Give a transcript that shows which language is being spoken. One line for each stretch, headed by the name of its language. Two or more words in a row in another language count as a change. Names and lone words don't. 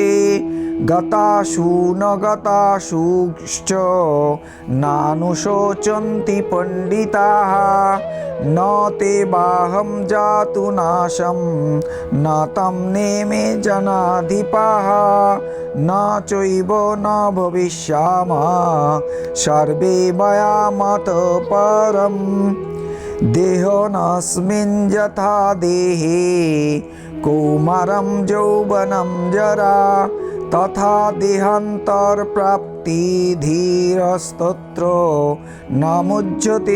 Sanskrit: গতাসু ন গতাসুশ্চ নানুশোচন্তি পণ্ডিতাঃ। ন তে বাহম জাতু নাশম ন তম নেমে জনাধিপাঃ। ন চৈব ন ভবিষ্যামः সর্বে ময়া মতঃ পরম। দেহনস্মিন যথা দেহে কৌমারম যৌবনম জরা তথা দেহান্তর প্রাপ্তি ধীরস্তত্র নামুজ্যতে